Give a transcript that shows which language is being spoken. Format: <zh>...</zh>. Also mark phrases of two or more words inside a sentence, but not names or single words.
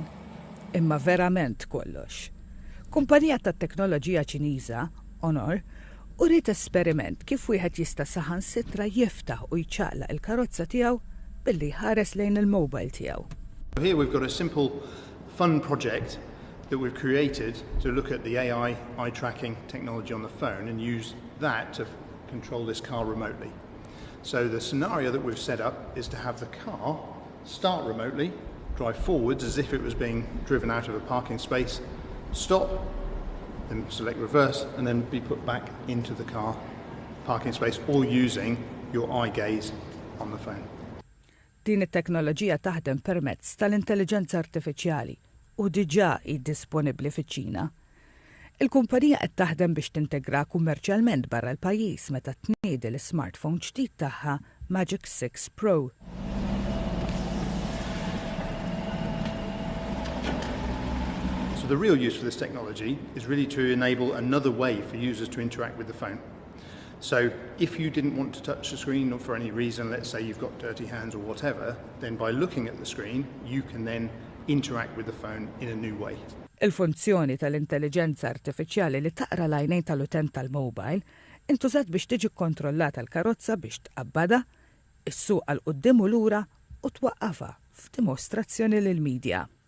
<mt>Imma verament kollox. Kumpanija tat-teknoloġija Ċiniża, Honor, uriet esperiment kif wieħed jista' saħansitra jiftaħ u jċaqlaq il-karozza tiegħu billi ħares lejn il-mobile tiegħu.</mt> <en>Here we've got a simple fun project that we've created to look at the AI eye tracking technology on the phone and use that to control this car remotely. So the scenario that we've set up is to have the car start remotely, drive forwards as if it was being driven out of a parking space, stop, then select reverse, and then be put back into the car parking space, all using your eye gaze on the phone.</en> <mt>Din it-teknoloġija taħdem permezz tal-intelligenza artifiċjali u diġà disponibbli fiċ-Ċina. Il-kumpanija qed taħdem biex tintegra kummerċjalment barra l-pajjiż meta tniedi l-smartphone ġdid tagħha Magic 6 Pro.</mt> <en>So the real use for this technology is really to enable another way for users to interact with the phone. So if you didn't want to touch the screen or for any reason, let's say you've got dirty hands or whatever, then by looking at the screen, you can then interact with the phone in a new way.</en> <mt>Il-funzjoni tal-intelligenza artifiċjali li taqra l-għajnejn tal-utent tal-mobile intużat biex tiġi kontrollata l-karozza biex tqabbada, issuq għal quddiem u lura u twaqqafha f'dimostrazzjoni lill-medja.</mt>